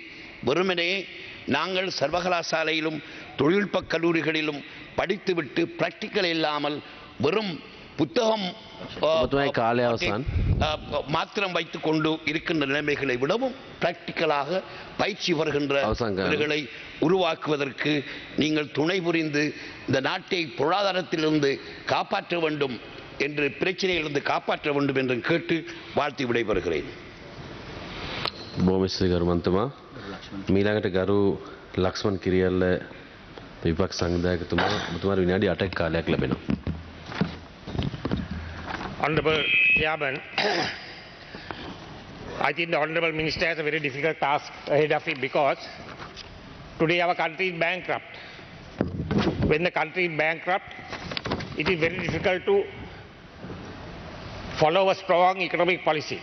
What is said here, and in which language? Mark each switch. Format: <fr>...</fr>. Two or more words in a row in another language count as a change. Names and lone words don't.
<ta>வெறுமனே நாங்கள் சர்வகலாசாலையிலும் தொழில்நுட்ப கல்லூரிகளிலும் படித்துவிட்டு பிராக்டிக்கல் இல்லாமல் வெறும் புத்தகம் மாத்திரம் வைத்துக் கொண்டு இருக்கின்ற நிலைமைகளை விடவும் பிராக்டிக்கலாக பயிற்சி வருகின்றவர்களை உருவாக்குவதற்கு நீங்கள் துணை புரிந்து இந்த நாட்டை பொருளாதாரத்திலிருந்து காப்பாற்ற வேண்டும் என்று, பிரச்சனையிலிருந்து காப்பாற்ற வேண்டும் என்று கேட்டு வாழ்த்தி விடைபெறுகிறேன்.</ta> <si>බොහොම ස්තුතියි ගරුමන්තුමා. මීළඟට ගරු ලක්ෂ්මන් කිරියල්ල විපක්ෂ සංවිධායකතුමා, ඔබතුමාට විනාඩි 8ක කාලයක් ලැබෙනවා.</si> <en>Honorable Chairman, I think the Honorable Minister has a very difficult task ahead of him, because today our country is bankrupt. When the country is bankrupt, it is very difficult to follow a strong economic policy.</en>